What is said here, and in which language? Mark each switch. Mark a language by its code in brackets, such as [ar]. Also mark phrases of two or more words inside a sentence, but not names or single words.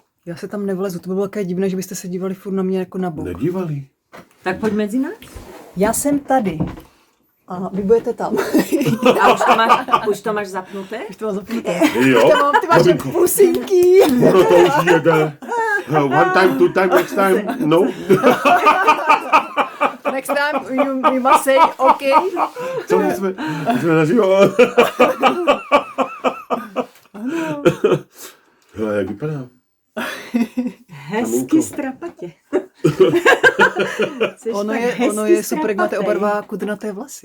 [cs] Já se tam nevlezu. To by bylo také divné, že byste se dívali furt na mě jako na bok. Nedívali. Tak pojď mezi nás. Já jsem tady. A vy budete tam. A už to máš zapnuté? Už to mám zapnuté. Jo? Ty máš Maminko, pusinky. ono to už jede. [en] One time, two time, next time, no? Next time you must say okay. [cs] Co my jsme naživo? Hele, jak vypadá? Hezky strapatě. Ono je super, jak máte oba dva kudrnaté vlasy.